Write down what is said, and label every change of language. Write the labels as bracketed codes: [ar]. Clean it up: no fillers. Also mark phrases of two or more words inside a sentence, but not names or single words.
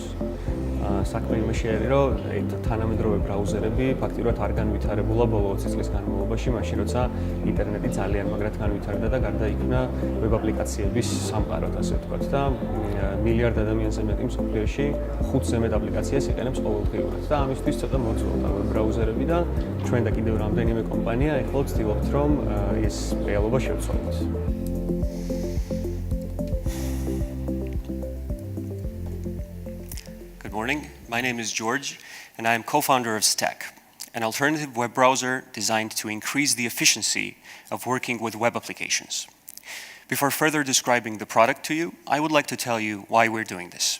[ka] საქმე იმაში არის, რომ თანამედროვე ბრაუზერები ფაქტიურად არ განვითარებულა ბოლო 20 წლის განმავლობაში, მაშინ როცა ინტერნეტი ძალიან მაგრად განვითარდა და გარდაიქმნა ვებ აპლიკაციების სამყაროდ, ასე ვთქვათ, და მილიარდ ადამიანზე მეტი მსოფლიოში 5-ზე მეტ აპლიკაციას იყენებს ყოველდღიურად და ამისთვის ცოტა მოძველდა ვებ ბრაუზერები და ჩვენ და კიდევ რამდენიმე კომპანია ეხლა ვცდილობთ, რომ ეს რეალობა შევცვალოთ. [en] Good morning. My name is George, and I am co-founder of Stack, an alternative web browser designed to increase the efficiency of working with web applications. Before further describing the product to you, I would like to tell you why we're doing this.